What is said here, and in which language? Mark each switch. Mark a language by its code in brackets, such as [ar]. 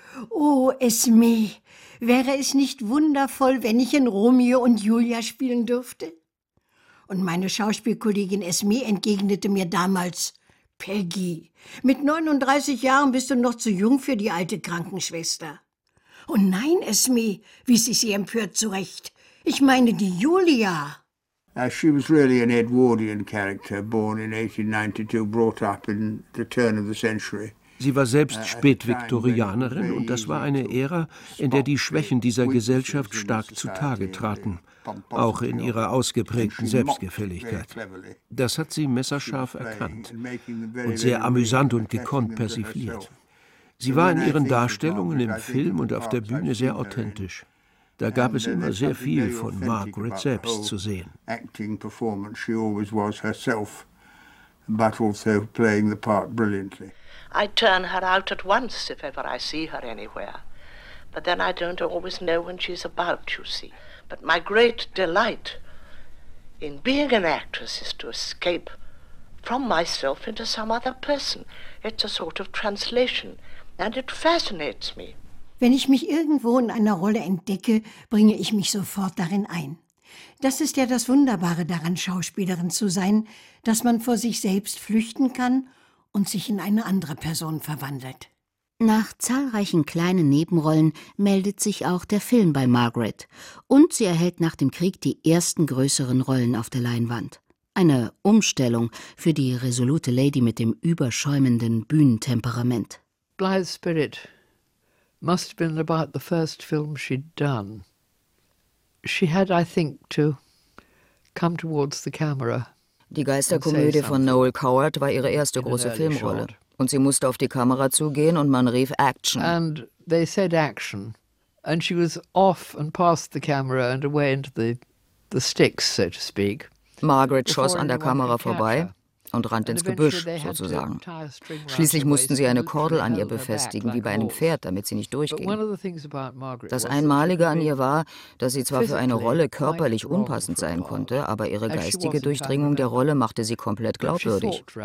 [de] Oh, Esme, wäre es nicht wundervoll, wenn ich in Romeo und Julia spielen dürfte? Und meine Schauspielkollegin Esme entgegnete mir damals: Peggy, mit 39 Jahren bist du noch zu jung für die alte Krankenschwester. Oh nein, Esme, wies ich sie empört zurecht. Ich meine die Julia. [en] She was really an Edwardian character, born in 1892, brought up in the turn of the century. [de] Sie war selbst Spätviktorianerin und das war eine Ära, in der die Schwächen dieser Gesellschaft stark zutage traten, auch in ihrer ausgeprägten Selbstgefälligkeit. Das hat sie messerscharf erkannt und sehr amüsant und gekonnt persifliert. Sie war in ihren Darstellungen im Film und auf der Bühne sehr authentisch. Da gab es immer sehr viel von Margaret selbst zu sehen. [en] Acting performance, she always was herself, but also playing the part brilliantly. I turn her out at once if ever I see her anywhere. But then I don't always know when she's about, you see. But my great delight in being an actress is to escape from myself into some other person. It's a sort of translation and it fascinates me. [de] Wenn ich mich irgendwo in einer Rolle entdecke, bringe ich mich sofort darin ein. Das ist ja das Wunderbare daran, Schauspielerin zu sein, dass man vor sich selbst flüchten kann und sich in eine andere Person verwandelt. Nach zahlreichen kleinen Nebenrollen meldet sich auch der Film bei Margaret. Und sie erhält nach dem Krieg die ersten größeren Rollen auf der Leinwand. Eine Umstellung für die resolute Lady mit dem überschäumenden Bühnentemperament. [en] Blythe Spirit must have been about the first film she'd done. She had, I think, to come towards the camera. [de] Die Geisterkomödie von Noel Coward war ihre erste große Filmrolle. Und sie musste auf die Kamera zugehen und man rief Action. [en] And they said Action. And she was off and past the camera and away into the sticks, so to speak. [de] Margaret schoss an der Kamera vorbei und rannte ins Gebüsch, sozusagen. Schließlich mussten sie eine Kordel an ihr befestigen, wie bei einem Pferd, damit sie nicht durchging. Das Einmalige an ihr war, dass sie zwar für eine Rolle körperlich unpassend sein konnte, aber ihre geistige Durchdringung der Rolle machte sie komplett glaubwürdig.